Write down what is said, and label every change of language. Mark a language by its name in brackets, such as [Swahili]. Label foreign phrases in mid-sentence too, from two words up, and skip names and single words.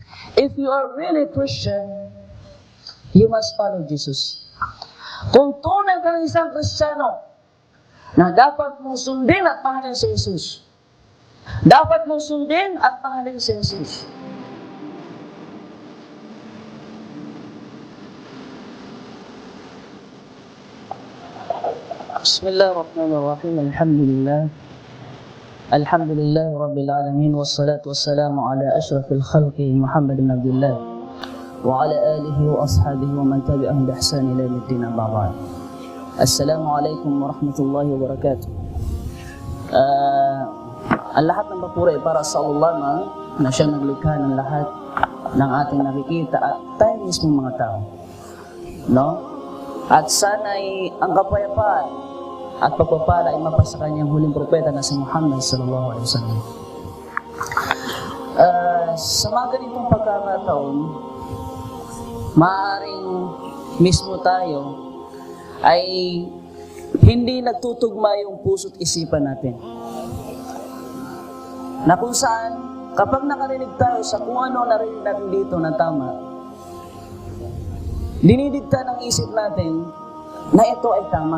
[English] If you are really Christian, you must follow Jesus. [Filipino] Kung tunay ka ng isang Kristiyano, na dapat mong sundin at mahalin si Jesus. Dapat mong sundin at mahalin si Jesus. [Arabic] Bismillahirrahmanirrahim. الحمد لله رب العالمين. والصلاة والسلام على أشرف الخلق محمد بن عبد الله وعلى آله وأصحابه ومن تبعهم بإحسان إلى يوم الدين أما بعد. السلام عليكم ورحمة الله وبركاته. [Filipino] Ang lahat ng papuri para sa Allah na siyang naglikha ng lahat ng ating nakikita at tayo mismo mga tao. No? At sana'y ang kapayapaan at pagpapala ay mapasa kanyang huling propeta na si Muhammad [Arabic] صلى الله عليه وسلم. [Filipino] Sa mga ganitong pagkakataon, maaaring mismo tayo ay hindi nagtutugma yung puso't isipan natin. Na kung saan, kapag nakarinig tayo sa kung ano narinig natin dito na tama, dinidikta ng isip natin na ito ay tama.